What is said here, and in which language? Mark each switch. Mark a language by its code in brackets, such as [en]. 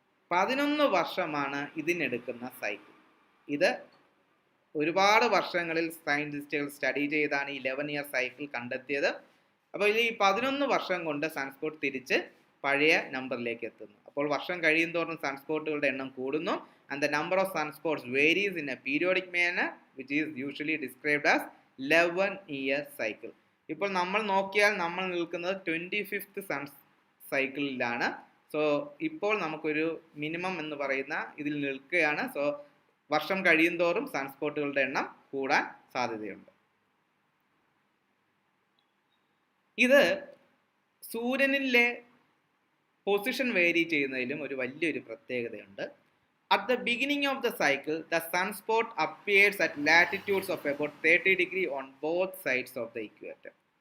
[ml] 11 വർഷമാണ് ഇതിനെടുക്കുന്ന സൈക്കിൾ. ഇത് ഒരുപാട് വർഷങ്ങളിൽ സയൻറ്റിസ്റ്റുകൾ സ്റ്റഡി ചെയ്താണ് ഈ 11 ഇയർ സൈക്കിൾ കണ്ടെത്തിയത്. അപ്പോൾ ഈ 11 വർഷം കൊണ്ട് സൺസ്പോട്ട് തിരിച്ച് പഴയ നമ്പറിലേക്ക് എത്തുന്നു. അപ്പോൾ വർഷം കഴിയുന്തോറും സൺസ്പോട്ടുകളുടെ എണ്ണം കൂടുന്നു. [en] and the number of sunspots varies in a periodic manner which is usually described as 11-year cycle. [ml] ഇപ്പോൾ നമ്മൾ നോക്കിയാൽ നമ്മൾ നിൽക്കുന്നത് 25th സൺ സൈക്കിളിലാണ്. സോ ഇപ്പോൾ നമുക്കൊരു മിനിമം എന്ന് പറയുന്ന ഇതിൽ നിൽക്കുകയാണ്. സോ വർഷം കഴിയുന്തോറും സൺസ്പോട്ടുകളുടെ എണ്ണം കൂടാൻ സാധ്യതയുണ്ട്. ഇത് സൂര്യനിലെ പൊസിഷൻ വേരി ചെയ്യുന്നതിലും ഒരു വലിയൊരു പ്രത്യേകതയുണ്ട്. [en] At the beginning of the cycle, the sunspot appears at latitudes of about 30 degrees on both sides of the equator.